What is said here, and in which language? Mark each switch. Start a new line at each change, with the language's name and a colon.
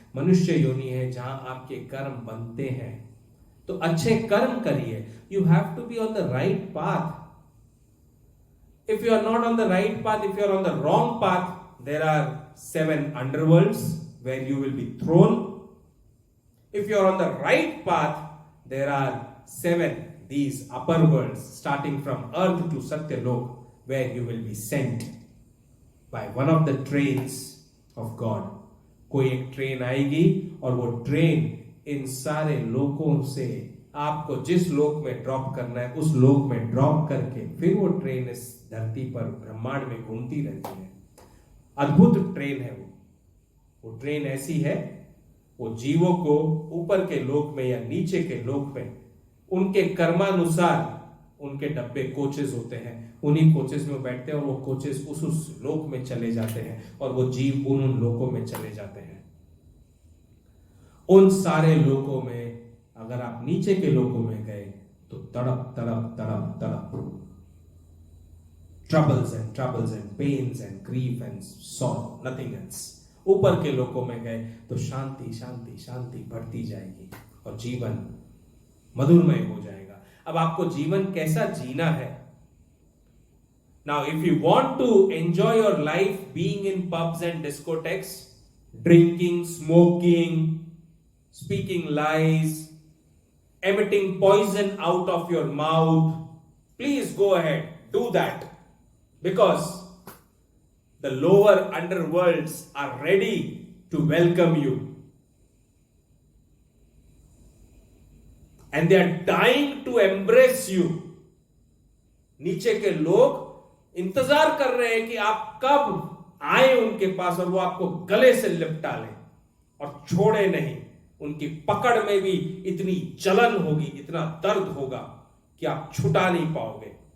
Hindi: मनुष्य योनि है जहां आपके कर्म बनते हैं। तो अच्छे कर्म करिए।
English: You have to be on the right path. If you are not on the right path, if you are on the wrong path, there are 7 underworlds where you will be thrown. If you are on the right path, there are 7 these upper worlds starting from earth to Satyalok, where you will be sent by one of the trains of God.
Hindi: कोई एक train आएगी और वो train in सारे लोकों से आपको जिस लोक में ड्रॉप करना है उस लोक में ड्रॉप करके फिर वो ट्रेन इस धरती पर ब्रह्मांड में घूमती रहती है। अद्भुत ट्रेन है वो ट्रेन ऐसी है, वो जीवों को ऊपर के लोक में या नीचे के लोक में उनके कर्मानुसार उनके डब्बे कोचेस होते हैं, उन्हीं कोचेस में बैठते हैं और वो कोचेस उस लोक में चले जाते हैं और वो जीव उन लोकों में चले जाते हैं। उन सारे लोकों में अगर आप नीचे के लोकों में गए तो तड़प तड़प तड़प तड़प,
English: troubles and pains and grief and sorrow, nothing else।
Hindi: ऊपर के लोकों में गए तो शांति शांति शांति बढ़ती जाएगी और जीवन मधुरमय हो जाएगा। अब आपको जीवन कैसा जीना है?
English: Now if you want to enjoy your life being in pubs and discotheques, drinking, smoking, speaking lies, emitting poison out of your mouth, please go ahead, do that, because the lower underworlds are ready to welcome you. And they are dying to embrace you.
Hindi: नीचे के लोग इंतजार कर रहे हैं कि आप कब आए उनके पास और वो आपको गले से लिपटा ले और छोड़े नहीं। उनकी पकड़ में भी इतनी जलन होगी, इतना दर्द होगा कि आप छुटा नहीं पाओगे।